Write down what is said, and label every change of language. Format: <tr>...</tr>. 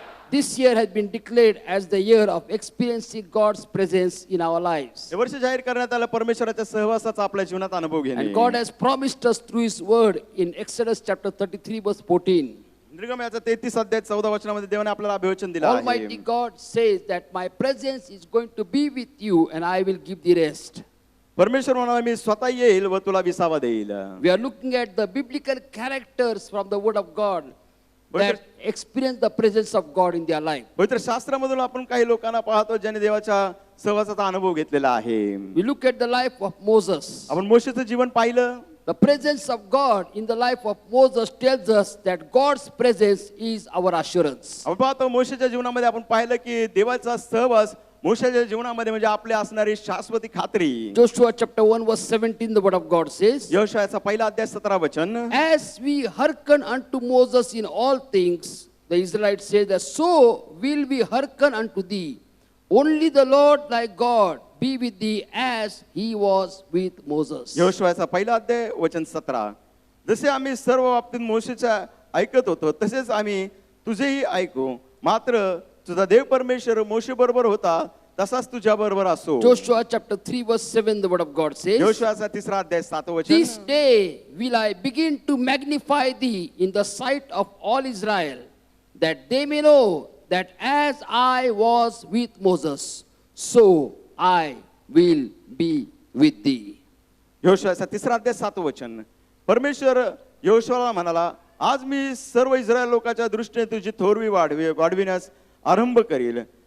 <en>This year has been declared as the year of experiencing God's presence in our lives.</en> <mr>हे वर्ष जाहीर करण्यात आलं परमेश्वराच्या सहवासाचा आपल्या जीवनात अनुभव घेणे.</mr> <en>And God has promised us through His word in Exodus chapter 33 verse 14.</en> <mr>निर्गमनाच्या 33 अध्याय 14 वचनामध्ये देवाने आपल्याला अभिवचन दिलं</mr> <en>Almighty</en> <mr>आहे.</mr> <en>God says that my presence is going to be with you and I will give the rest.</en> <mr>परमेश्वर म्हणाला मी स्वतः येईल व तुला विसावा देईल.</mr> <en>We are looking at the biblical characters from the word of God that experience the presence of God in their life.</en> <mr>पवित्र शास्त्रामधून आपण काही लोकांना पाहतो ज्यांनी देवाच्या सहवासाचा अनुभव घेतलेला आहे.</mr> <en>We look at the life of Moses.</en> <mr>आपण मोशेचं जीवन पाहिलं.</mr> <en>The presence of God in the life of Moses tells us that God's presence is our assurance.</en> <mr>आपण पाहतो मोशेच्या जीवनामध्ये आपण पाहिलं की देवाचा सहवास मोशेच्या जीवनामध्ये म्हणजे आपले असणारी शाश्वती खात्री.</mr> <en>Joshua chapter 1 verse 17 the word of God says,</en> <mr>यहोशायाचा पहिला अध्याय 17 वचन.</mr> <en>as we hearken unto Moses in all things, the Israelites say that so will we hearken unto thee. Only the Lord thy God be with thee as he was with Moses.</en> <mr>यहोशायाचा पहिला अध्याय वचन 17. जसे आम्ही सर्व बाबतीत मोशेच्या ऐकत होतो तसेच आम्ही तुझेही ऐकू, मात्र तुझा देव परमेश्वर मोशे बरोबर होता तसाच तुझ्या बरोबर असो.</mr> <en>Joshua chapter 3 verse 7 the word of God says,</en> <mr>यहोशायाचा तिसरा अध्याय 7 वचन.</mr> <en>this day will I begin to magnify thee in the sight of all Israel, that they may know that as I was with Moses, so I will be with thee.</en> <mr>यहोशायाचा तिसरा अध्याय 7 वचन. परमेश्वर यहोशुआला म्हणाला, आज मी सर्व इस्रायल लोकांच्या दृष्टीने तुझी थोरवी वाढविण्यास आरंभ करील.</mr>